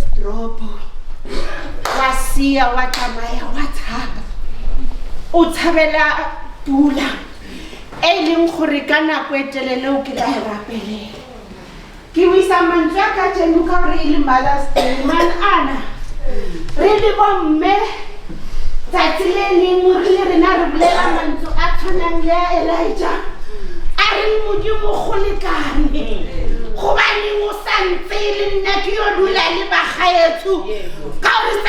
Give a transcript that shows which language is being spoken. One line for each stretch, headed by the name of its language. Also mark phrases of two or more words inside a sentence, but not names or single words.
Tswana: drop wa sia wa tsamaya wa tshaba o tshabela pula e leng gore ka nako e telele o ke la rapelela ke wisa mantswe ka tseno ka re ile Mother's Day man ana re le bomme tsatsi le lengwe re le rena re bolela mantswe a tshwanang le a Elijah a re modimo go lekane gobane o santse le nna ke yo dula le bagaetso ka gore sa